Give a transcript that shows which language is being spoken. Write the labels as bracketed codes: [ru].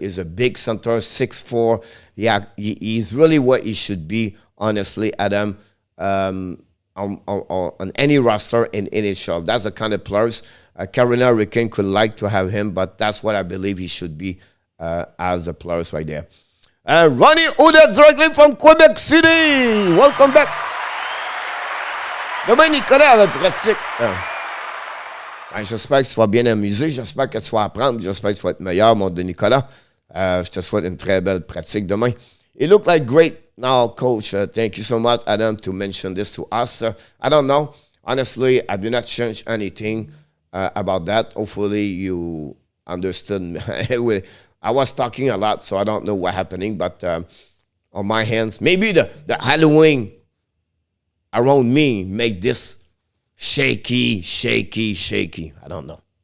[en] He's a big center, 6'4". Yeah, he's really what he should be, honestly, Adam, on any roster in NHL. That's the kind of players Carolina Hurricane could like to have him, but that's what I believe he should be as the players right there. Ronnie Oudet directly from Quebec City. Welcome back. [fr] Demain, Nicolas avec pratique. J'espère que tu vas bien amusé. J'espère que tu vas apprendre. J'espère que tu vas être meilleur, mon de Nicolas. Je te souhaite une très belle pratique demain. [en] It looked like great. Now, Coach, thank you so much, Adam, to mention this to us. I don't know. Honestly, I did not change anything about that. Hopefully, you understood. I was talking a lot, so I don't know what's happening. But on my hands, maybe the Halloween around me make this shaky. I don't know.